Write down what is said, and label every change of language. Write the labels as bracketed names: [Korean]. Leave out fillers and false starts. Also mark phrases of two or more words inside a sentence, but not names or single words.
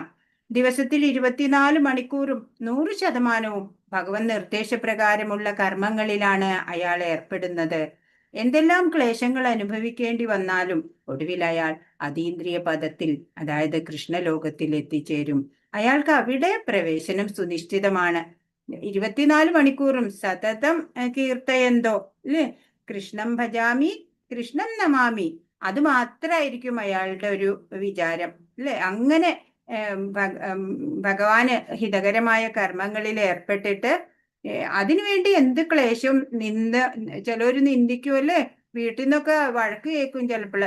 [Malayalam] ദിവസത്തിൽ 24 മണിക്കൂറും 100% ഭഗവൻ നിർദ്ദേശപ്രകാരമുള്ള കർമ്മങ്ങളിലാണ് അയാൾ ഏർപ്പെടുന്നത്. എന്തെല്ലാം ക്ലേശങ്ങൾ അനുഭവിക്കേണ്ടി വന്നാലും ഒടുവിൽ അയാൾ അതീന്ദ്രിയ പദത്തിൽ, അതായത് കൃഷ്ണലോകത്തിൽ എത്തിച്ചേരും. അയാൾക്ക് അവിടെ പ്രവേശനം സുനിശ്ചിതമാണ്. 24 മണിക്കൂറും [Sanskrit] സതതം കീർത്തയന്തോ, [Malayalam] അല്ലേ? [Sanskrit] കൃഷ്ണം ഭജാമി കൃഷ്ണം നമാമി, [Malayalam] അത് മാത്രമായിരിക്കും അയാളുടെ ഒരു വിചാരം, അല്ലെ? അങ്ങനെ ഭഗവാന് ഹിതകരമായ കർമ്മങ്ങളിൽ ഏർപ്പെട്ടിട്ട് അതിനുവേണ്ടി എന്ത് ക്ലേശം ചിലര് നിന്ദിക്കുമല്ലേ, വീട്ടിൽ നിന്നൊക്കെ വഴക്ക് കേൾക്കും ചിലപ്പോൾ.